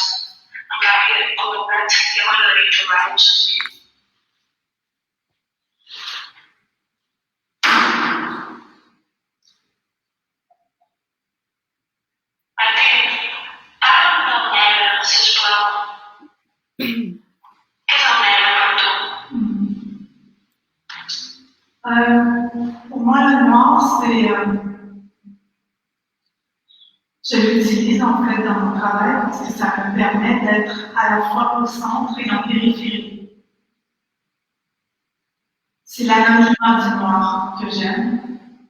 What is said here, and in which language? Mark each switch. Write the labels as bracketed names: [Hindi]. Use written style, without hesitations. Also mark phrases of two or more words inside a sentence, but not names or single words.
[Catalan] En canvi, el daurat ja m'agradaria trobar-ho sovint. Martine, parla'm del negre, sisplau. Què és el negre per tu? [French] Pour moi, le noir, je l'utilise en fait dans mon travail parce que ça me permet d'être à la fois au centre et en périphérie. C'est l'anonymat du noir que j'aime.